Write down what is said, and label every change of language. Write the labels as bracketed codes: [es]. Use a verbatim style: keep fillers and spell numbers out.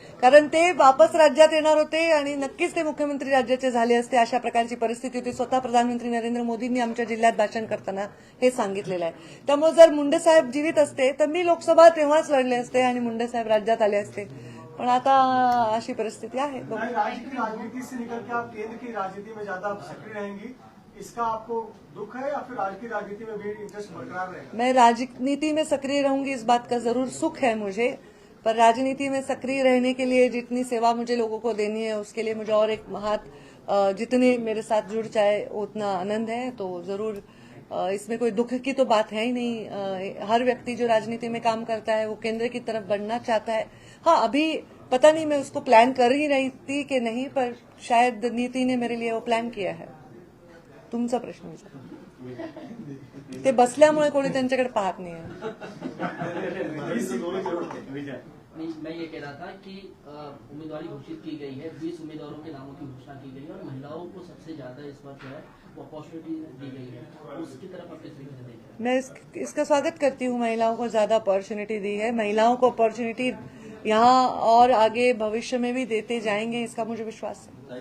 [mr] कारण ते वापस राज्यात येणार होते आणि नक्कीच ते मुख्यमंत्री राज्याचे झाले असते. अशा प्रकारची परिस्थिती होती. स्वतः प्रधानमंत्री नरेंद्र मोदींनी आमच्या जिल्ह्यात भाषण करताना हे सांगितलेलं आहे. त्यामुळे जर मुंडे साहेब जीवित असते तर मी लोकसभा तेव्हाच लढले असते आणि मुंडे साहेब राज्यात आले असते. पण आता अशी परिस्थिती आहे. [hi] ताई, राज्य की राजनीति से निकल के आप केंद्र की राजनीति में ज्यादा सक्रिय रहेंगी, इसका आपको दुख है या फिर आज की राजनीति में भी इंटरेस्ट बरकरार रहेगा? मैं राजनीति में सक्रिय रहूंगी इस बात का जरूर सुख है मुझे, पर राजनीति में सक्रिय रहने के लिए जितनी सेवा मुझे लोगों को देनी है उसके लिए मुझे और एक हाथ अ, जितने मेरे साथ जुड़ जाए उतना आनंद है. तो जरूर अ, इसमें कोई दुख की तो बात है ही नहीं. अ, हर व्यक्ति जो राजनीति में काम करता है वो केंद्र की तरफ बढ़ना चाहता है. हाँ, अभी पता नहीं मैं उसको प्लान कर ही रही थी कि नहीं, पर शायद नीति ने मेरे लिए वो प्लान किया है. [mr] तुमचा प्रश्न विचार. ते बसल्यामुळे कोणी त्यांच्याकडे पाहत नाही आहे. [hi] नहीं, मैं ये कह रहा था कि उम्मीदवारी घोषित की गई है, बीस उम्मीदवारों के नामों की घोषणा की गई है और महिलाओं को सबसे ज्यादा इस बार जो है वो अपॉर्चुनिटी दी गई है, उसकी तरफ आप कैसे देख रहे हैं? मैं इस, इसका स्वागत करती हूँ। महिलाओं को ज्यादा अपॉर्चुनिटी दी है, महिलाओं को अपॉर्चुनिटी यहाँ और आगे भविष्य में भी देते जाएंगे, इसका मुझे विश्वास है।